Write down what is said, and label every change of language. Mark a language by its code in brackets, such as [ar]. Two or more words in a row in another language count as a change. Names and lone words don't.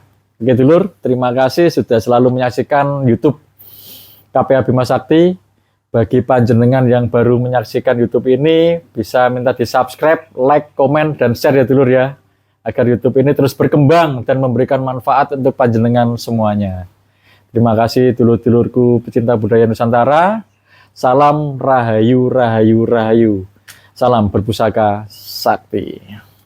[id] Oke dulur, terima kasih sudah selalu menyaksikan YouTube KPA Bima Sakti. Bagi panjenengan yang baru menyaksikan YouTube ini, bisa minta di subscribe, like, komen, dan share ya dulur ya, agar YouTube ini terus berkembang dan memberikan manfaat untuk panjenengan semuanya. Terima kasih dulur-dulurku pecinta budaya Nusantara. Salam rahayu, rahayu, rahayu. Salam berpusaka sakti.